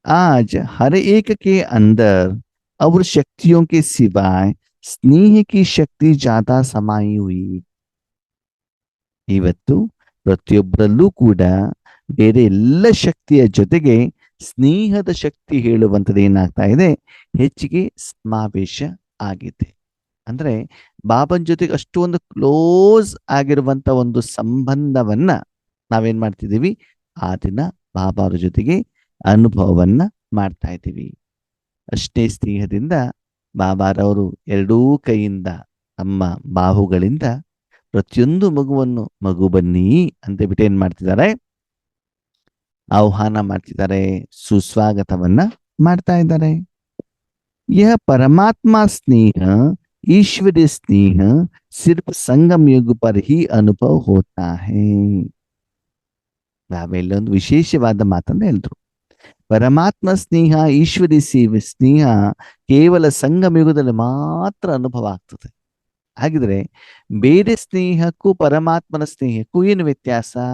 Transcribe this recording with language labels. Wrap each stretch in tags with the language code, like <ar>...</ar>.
<hi>आज हर एक के अंदर और शक्तियों के सिवाय स्नेह की शक्ति ज्यादा समाई हुई.</hi> <kn>ಇವತ್ತು ಪ್ರತಿಯೊಬ್ಬರಲ್ಲೂ ಕೂಡ ಬೇರೆ ಎಲ್ಲ ಶಕ್ತಿಯ ಜೊತೆಗೆ ಸ್ನೇಹದ ಶಕ್ತಿ ಹೇಳುವಂಥದ್ದು ಏನಾಗ್ತಾ ಇದೆ, ಹೆಚ್ಚಿಗೆ ಸಮಾವೇಶ ಆಗಿದೆ. ಅಂದ್ರೆ ಬಾಬನ್ ಜೊತೆಗೆ ಅಷ್ಟೊಂದು ಕ್ಲೋಸ್ ಆಗಿರುವಂತ ಒಂದು ಸಂಬಂಧವನ್ನ ನಾವೇನ್ ಮಾಡ್ತಿದ್ದೀವಿ, ಆ ದಿನ ಬಾಬಾರ ಜೊತೆಗೆ ಅನುಭವವನ್ನ ಮಾಡ್ತಾ ಇದ್ದೀವಿ. ಅಷ್ಟೇ ಸ್ನೇಹದಿಂದ ಬಾಬಾರವರು ಎರಡೂ ಕೈಯಿಂದ ತಮ್ಮ ಬಾಹುಗಳಿಂದ ಪ್ರತಿಯೊಂದು ಮಗುವನ್ನು ಮಗು ಬನ್ನಿ ಅಂತ ಬಿಟ್ಟು ಏನ್ ಮಾಡ್ತಿದ್ದಾರೆ, ಆಹ್ವಾನ ಮಾಡ್ತಿದ್ದಾರೆ, ಸುಸ್ವಾಗತವನ್ನ ಮಾಡ್ತಾ ಇದ್ದಾರೆ.</kn> <hi>यह परमात्मा स्नेह ईश्वरीय स्नेह सिर्फ संगम युग पर ही अनुभव होता है.</hi> <kn>ನಾವೆಲ್ಲೊಂದು ವಿಶೇಷವಾದ ಮಾತನ್ನ ಹೇಳಿದ್ರು. ಪರಮಾತ್ಮ ಸ್ನೇಹ ಈಶ್ವರಿ ಸ್ನೇಹ ಕೇವಲ ಸಂಗಮ ಯುಗದಲ್ಲಿ ಮಾತ್ರ ಅನುಭವ ಆಗ್ತದೆ. ಹಾಗಿದ್ರೆ ಬೇರೆ ಸ್ನೇಹಕ್ಕೂ ಪರಮಾತ್ಮನ ಸ್ನೇಹಕ್ಕೂ ಏನು ವ್ಯತ್ಯಾಸ?</kn>